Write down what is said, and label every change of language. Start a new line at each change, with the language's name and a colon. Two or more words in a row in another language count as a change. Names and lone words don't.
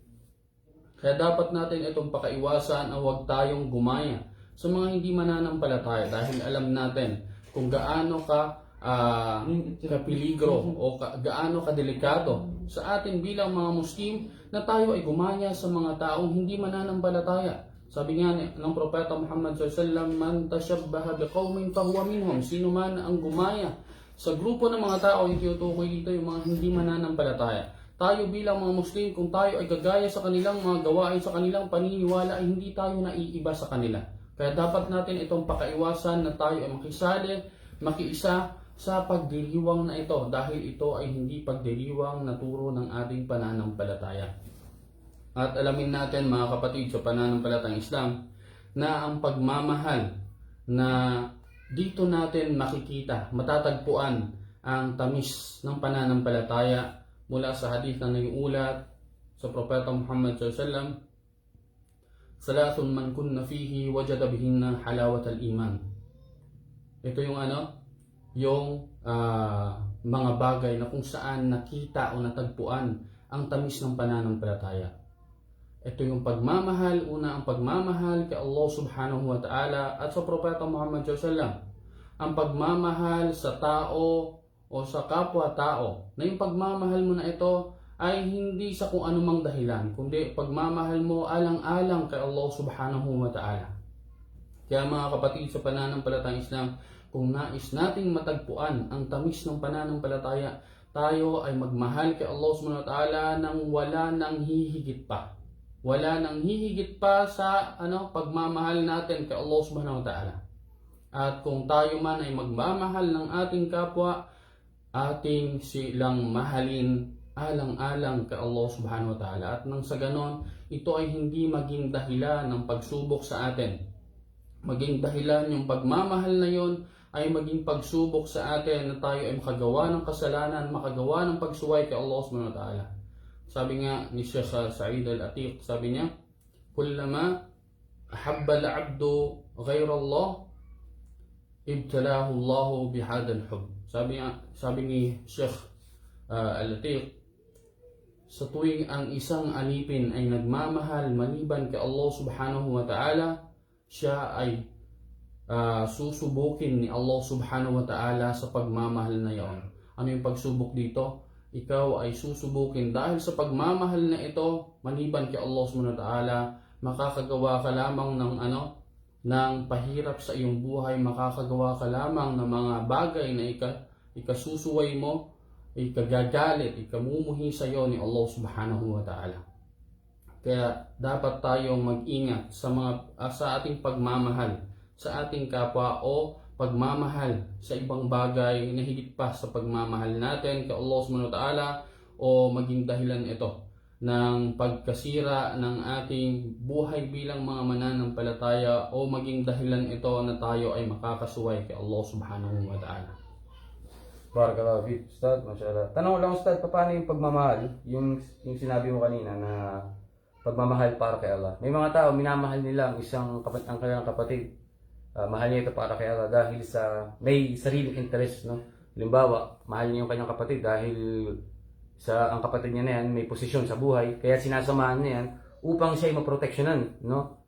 Filipino: Kaya dapat natin itong pakaiwasan na huwag tayong gumaya sa mga hindi mananampalataya, dahil alam natin kung gaano kapiligro o gaano kadelikado sa atin bilang mga Muslim na tayo ay gumaya sa mga taong hindi mananampalataya. Sabi nga ng Propeta Muhammad SAW,
Arabic: من تشبه بقوم فهو منهم.
Filipino: Sino man ang gumaya sa grupo ng mga tao, yung tinutukoy dito yung mga hindi mananampalataya. Tayo bilang mga Muslim, kung tayo ay gagaya sa kanilang mga gawain, sa kanilang paniniwala, ay hindi tayo naiiba sa kanila. Kaya dapat natin itong pakaiwasan na tayo ay makisali, makiisa sa pagdiriwang na ito, dahil ito ay hindi pagdiriwang na turo ng ating pananampalataya. At alamin natin mga kapatid sa pananampalatayang Islam na ang pagmamahal na dito natin makikita, matatagpuan ang tamis ng pananampalataya mula sa hadith na naiulat sa Propeta Muhammad SAW,
Arabic: ثلاث من كن فيه وجد بهن حلاوة الإيمان.
Filipino: Ito yung mga bagay na kung saan nakita o natagpuan ang tamis ng pananampalataya. Ito yung pagmamahal, una ang pagmamahal kay Allah
Arabic: سبحانه وتعالى
Filipino: at sa Propeta Muhammad SAW. Ang pagmamahal sa tao o sa kapwa-tao, na yung pagmamahal mo na ito ay hindi sa kung anumang dahilan, kundi pagmamahal mo alang-alang kay Allah
Arabic: سبحانه وتعالى.
Filipino: Kaya mga kapatid sa pananampalatayang Islam, kung nais nating matagpuan ang tamis ng pananampalataya, tayo ay magmahal kay Allah
Arabic: سبحانه وتعالى
Filipino: nang wala nang hihigit pa. Wala nang hihigit pa sa pagmamahal natin kay Allah
Arabic: سبحانه وتعالى.
Filipino: At kung tayo man ay magmamahal ng ating kapwa, ating silang mahalin alang-alang kay Allah
Arabic: سبحانه وتعالى.
Filipino: At nang sa ganon, ito ay hindi maging dahilan ng pagsubok sa atin. Maging dahilan yung pagmamahal na yon ay maging pagsubok sa atin na tayo ay makagawa ng kasalanan, makagawa ng pagsuway kay Allah
Arabic: سبحانه وتعالى.
Filipino: Sabi nga ni Sheikh Sa'id Al-Atiq, sabi niya,
Arabic: كلما أحب العبد غير الله، ابتلاه الله بهذا الحب.
Filipino: Sabi ni Sheikh Al-Atiq, sa tuwing ang isang alipin ay nagmamahal maliban kay Allah
Arabic: سبحانه وتعالى,
Filipino: siya ay susubukin ni Allah
Arabic: سبحانه وتعالى
Filipino: sa pagmamahal na iyon. Ano yung pagsubok dito? Ikaw ay susubukin dahil sa pagmamahal na ito, maliban kay Allah
Arabic: سبحانه وتعالى,
Filipino: makakagawa ka lamang ng pahirap sa iyong buhay, makakagawa ka lamang ng mga bagay na ikasusuway mo, ikagagalit, ikamumuhi sa iyo ni Allah
Arabic: سبحانه وتعالى.
Filipino: Kaya dapat tayong mag-ingat sa ating pagmamahal sa ating kapwa o pagmamahal sa ibang bagay na higit pa sa pagmamahal natin kay Allah
Arabic: سبحانه وتعالى,
Filipino: o maging dahilan ito ng pagkasira ng ating buhay bilang mga mananampalataya, o maging dahilan ito na tayo ay makakasuway kay Allah
Arabic: سبحانه وتعالى. بارك الله فيك، أستاذ، ما شاء الله.
Filipino: Tanong lang, Ustad, paano yung pagmamahal? Yung sinabi mo kanina na pagmamahal para kay Allah. May mga tao, minamahal nila ang kanilang kapatid. Mahal niya ito para kay Allah dahil sa may sariling interest, no? Halimbawa, mahal niya yung kanyang kapatid dahil ang kapatid niya na yan may posisyon sa buhay, kaya sinasamahan niya yan upang siya ay maproteksyonan, no?